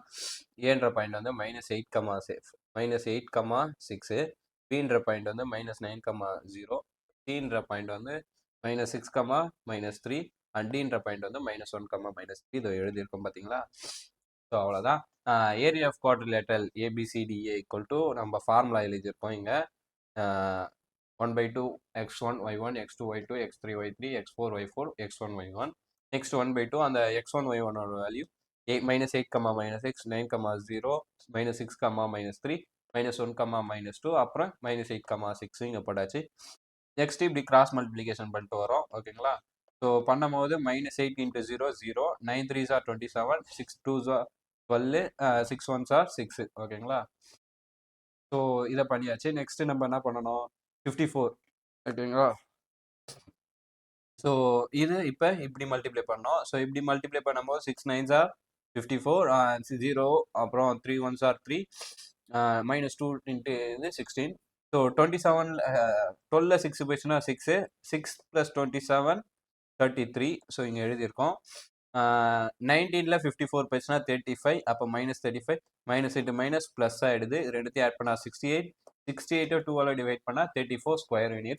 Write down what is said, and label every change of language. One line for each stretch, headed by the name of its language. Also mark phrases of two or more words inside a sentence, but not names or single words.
Tamil: ஏன்ற பாயிண்ட் வந்து -8,6, பின்ற பாயிண்ட் வந்து -9,0, சின்ற பாயிண்ட் வந்து -6, -3 அண்ட் டின்ற பாயிண்ட் வந்து -1, -3. இதை எழுதியிருக்கோம் பார்த்தீங்களா. ஸோ அவ்வளோதான்.
English: area of quadrilateral
Tamil: ABCDA = நம்ம ஃபார்முலா எழுதியிருக்கோம் இங்கே. 1/2 x1 y1 x2 y2 x3 y3 x4 y4 x1 y1. நெக்ஸ்ட் 1/2 அந்த x1 y1 வேல்யூ -8, -6, -9, 0, -6, -3, -1, -2 அப்புறம் -8, 6 இங்கே போட்டாச்சு. நெக்ஸ்ட் இப்படி
English: cross multiplication
Tamil: பண்ணிட்டு வரோம் ஓகேங்களா. ஸோ பண்ணும்போது -8 × 0 0,
English: 9 3s are 27, 6 2s are 12, 6 1s are 6
Tamil: ஓகேங்களா. ஸோ இதை பண்ணியாச்சு. நெக்ஸ்ட் நம்ம என்ன பண்ணணும், 54 ஓகேங்களா. ஸோ இது இப்போ இப்படி மல்டிப்ளை பண்ணோம். ஸோ இப்படி மல்டிப்ளை பண்ணும்போது
English: 6 9s are 54,
Tamil: 0 அப்புறம்
English: 3 1s are 3,
Tamil: -2 into இது 16. ஸோ 27 12ல் 6 போயிடுச்சுன்னா 6 6 + 27 33. ஸோ இங்கே எழுதியிருக்கோம். 19ல் 54 போயிடுச்சுன்னா 35, அப்போ -35 -× ப்ளஸ் ஆகிடுது. ரெண்டுத்தையும் ஆட் பண்ணால் 68, 68 2ஆல் டிவைட் பண்ணால் 34
English: square units.